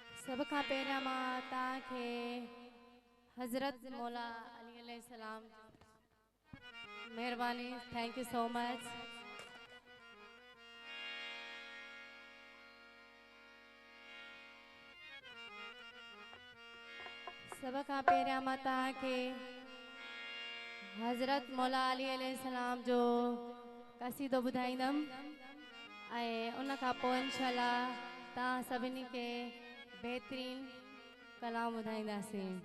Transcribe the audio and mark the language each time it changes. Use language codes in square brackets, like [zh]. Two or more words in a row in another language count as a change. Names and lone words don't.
[sd] सब खां पहिरियां मां तव्हांखे हज़रत मौला अली अलैहिस्सलाम महिरबानी [en] thank you so much. [sd] सब खां पहिरियां मां तव्हांखे हज़रत मौला अली अलैहिस्सलाम जो क़सीदो ॿुधाईंदमि ऐं उन खां पोइ इंशाअल्लाह तव्हां सभिनी खे बेहतरीन कलाम ॿुधाईंदासीं।